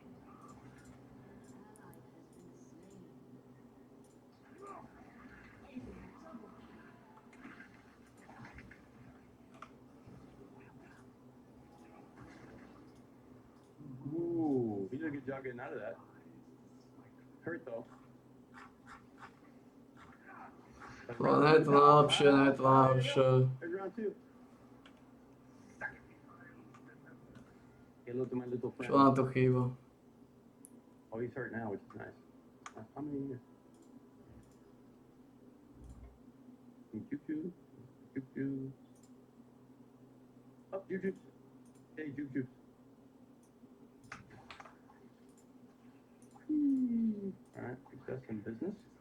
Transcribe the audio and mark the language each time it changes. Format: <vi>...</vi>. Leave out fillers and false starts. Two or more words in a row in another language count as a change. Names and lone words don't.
<en>Ooh, he did a good job getting out of that. Hurt though.</en> <sk>No, nie je to najlepšie, nie je to najlepšie.</sk> <en>There's round two. Hello to my little friend.</en> <sk>Čo nám to chýba?</sk> <en>Oh, he's hurt now, which is nice. How many years? Juju. Juju. Oh, Juju. Hey, Juju. Alright, success in business.</en>